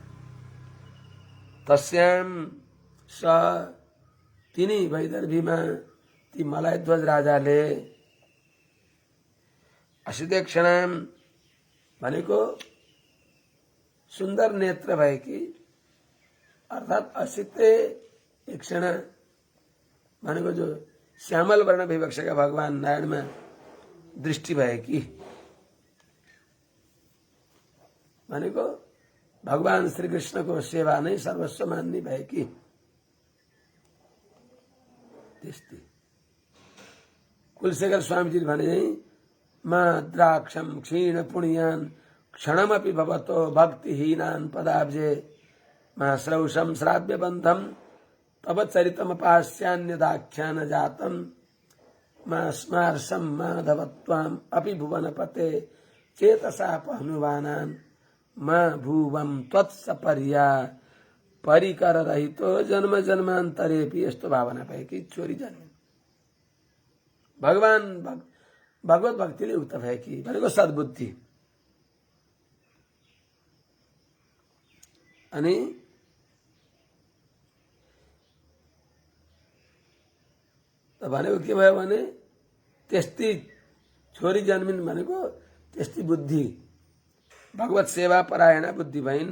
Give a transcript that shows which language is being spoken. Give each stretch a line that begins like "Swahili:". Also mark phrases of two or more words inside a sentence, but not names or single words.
Sanskrit: तस्याम स
Nepali: तिनी वैदर्भीमा ती मलयध्वज राजाले असितेक्षणाम भनेको सुन्दर नेत्र भएकी अर्थात असिते क्षण भनेको जो श्यामल वर्ण विवक्षका भगवान नारायणमा दृष्टि भएकी भनेको भगवान श्री कृष्णको सेवा नै सर्वस्व मान्ने भएकी त्यस्तै कुलशेखर स्वामीजी भने
Sanskrit: मा द्राक्षम क्षीण पुण्यन क्षणमपि भवतो भक्तिहीनान पदाब्जे मा श्रौषम श्राव्य बन्धम तव चरितमपास्यान्यदाख्यान जातम स्मार्षम माधवत्वाम अपि भुवनपते चेतसा पहनुवानान माँ भुवम त्वत्सपर्या परिकर रहितो जन्म जन्मान्तरे भी
Nepali: यस्तो भावना भएकी छोरी जन्मिन्। भगवत भक्तिले उक्त भएकी भनेको सद्बुद्धि। अनि भनेको के भयो भने त्यस्तै छोरी जन्मिन् भनेको त्यस्तै बुद्धि भगवत सेवा परायण बुद्धि भइन्।